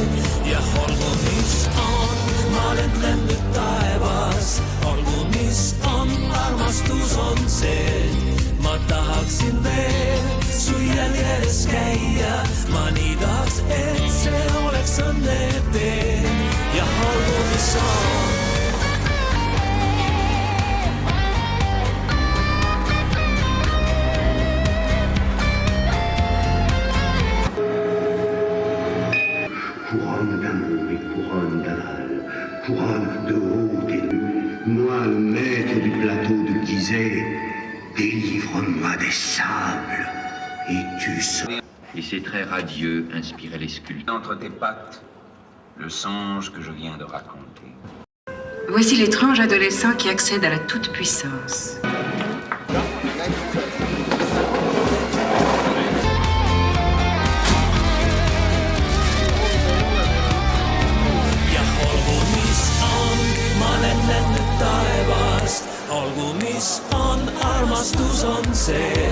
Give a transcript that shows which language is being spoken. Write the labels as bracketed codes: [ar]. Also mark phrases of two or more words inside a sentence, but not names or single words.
[et] Ja olgu mis on, ma lendlen nüüd taevas. Olgu mis on, armastus on see. Ma tahaksin veel su jälgedes käia. Ma nii tahaks, et see oleks õnnetee. Ja olgu mis on. [fr] Couronne d'amour et couronne d'aval, couronne de haut et de moi, le maître du plateau de Gizeh, délivre-moi des sables et tu seras. Et ces traits radieux inspiraient les sculptures. Entre tes pattes, le songe que je viens de raconter. Voici l'étrange adolescent qui accède à la toute-puissance. [et] Olgu mis on, armastus on see.